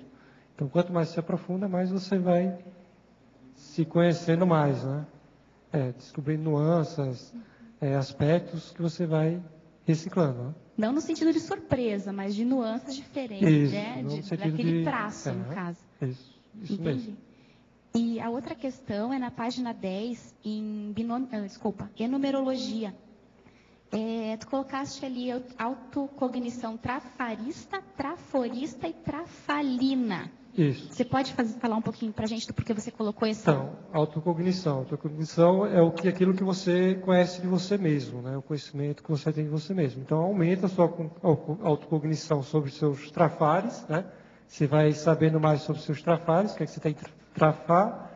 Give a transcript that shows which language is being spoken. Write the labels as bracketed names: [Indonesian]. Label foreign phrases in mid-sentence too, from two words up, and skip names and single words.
[Portuguese] Então, quanto mais se aprofunda, mais você vai se conhecendo mais, né? descobrindo nuances, aspectos que você vai reciclando. Né? Não no sentido de surpresa, mas de nuances diferentes, isso, né? Daquele traço, no caso. Isso Entendi. Mesmo. E a outra questão é na página 10, em enumerologia. Tu colocaste ali autocognição trafarista, traforista e trafalina. Isso. Você pode falar um pouquinho para a gente do porquê você colocou esse? Então, autocognição. Autocognição é aquilo que você conhece de você mesmo, né? O conhecimento que você tem de você mesmo. Então, aumenta a sua autocognição sobre seus trafares, né? Você vai sabendo mais sobre seus trafares, o que é que você tem que trafar.